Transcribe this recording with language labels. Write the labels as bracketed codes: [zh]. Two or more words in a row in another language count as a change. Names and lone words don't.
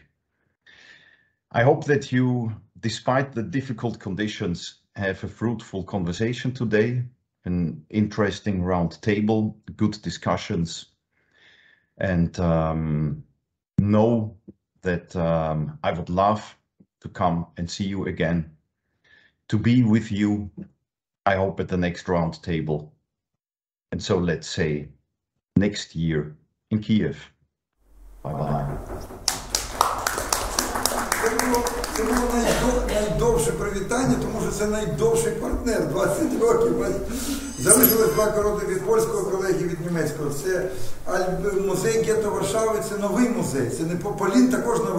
[en] I hope that you, despite the difficult conditions, have a fruitful conversation today, an interesting round table, good discussions, and know that I would love to come and see you again, to be with you, I hope, at the next round table. And so let's say next year in Kiev. Bye-bye. [uk] Це було найдовше привітання, тому що це найдовший партнер, 20 років. Залишилось 2 короти від польського колеги, від німецького. Це музей гетто Варшави, це новий музей, це не Полін також новий.